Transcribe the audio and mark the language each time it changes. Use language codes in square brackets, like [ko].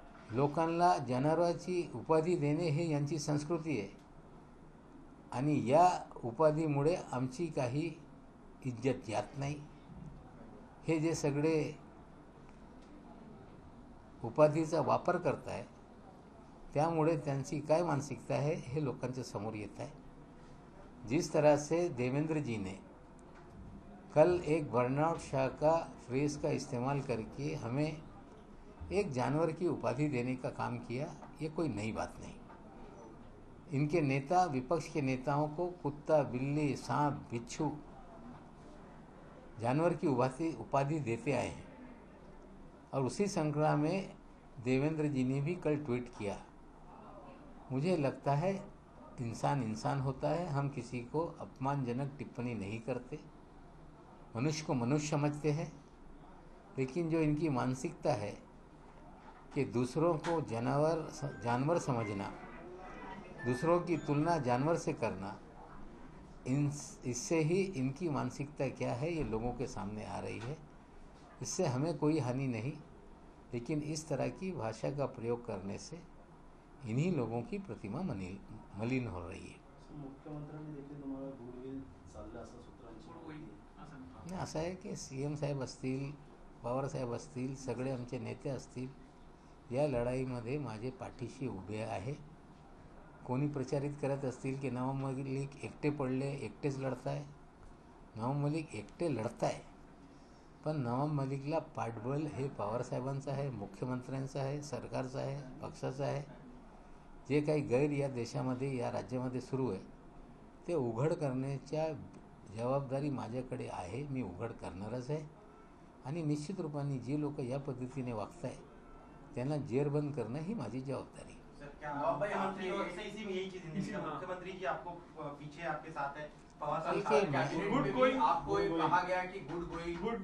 [mr] लोकांना जनावराची उपाधी देणे हे यांची संस्कृती आहे आणि या उपाधीमुळे आमची काही इज्जत जात नाही. हे जे सगळे उपाधीचा वापर करत आहे त्यामुळे त्यांची काय मानसिकता है हे लोकांच्या समोर येत आहे. [hi] जिस तरह से देवेंद्र जी ने कल एक बर्नआउट शाह का फ्रेज का इस्तेमाल करके हमें एक जानवर की उपाधि देने का काम किया, ये कोई नई बात नहीं. इनके नेता, विपक्ष के नेताओं को कुत्ता, बिल्ली, सांप, बिच्छू, जानवर की उपाधि देते आए हैं. और उसी श्रृंखला में देवेंद्र जी ने भी कल ट्वीट किया. मुझे लगता है इंसान इंसान होता है, हम किसी को अपमानजनक टिप्पणी नहीं करते, मनुष्य को मनुष्य समझते हैं. लेकिन जो इनकी मानसिकता है कि दूसरों को जानवर समझना, दूसरों की तुलना जानवर से करना, इससे ही इनकी मानसिकता क्या है ये लोगों के सामने आ रही है. इससे हमें कोई हानि नहीं, लेकिन इस तरह की भाषा का प्रयोग करने से इन्हीं लोगों की प्रतिमा मलिन हो रही है. [mr] मुख्यमंत्र्यांनी देखील तुम्हाला गुडविल चाललं असं सूत्रांची माहिती आहे. नाही, असं आहे की CM साहेब असतील, पवारसाहेब असतील, सगळे आमचे नेते असतील, या लढाईमध्ये माझे पाठीशी उभे आहे. कोणी प्रचारित करत असतील की नवाब मलिक एकटे पडले, एकटेच लढताय. नवाब मलिक एकटे लढताय, पण नवाब मलिकला पाठबळ हे पवारसाहेबांचं आहे, मुख्यमंत्र्यांचं आहे, सरकारचं आहे, पक्षाचं आहे. जे काही गैर या देशामध्ये, या राज्यामध्ये सुरू आहे ते उघड करण्याच्या जबाबदारी माझ्याकडे आहे. मी उघड करणारच आहे. आणि निश्चित रूपाने जे लोक या पद्धतीने वागत आहे त्यांना जेरबंद करणं ही माझी जबाबदारी. [hi] सर, क्या इसी में यही चीज मुख्यमंत्री जी आपको पीछे आपके साथ है? गुड गोइंग आपको कहा गया कि गुड गोइंग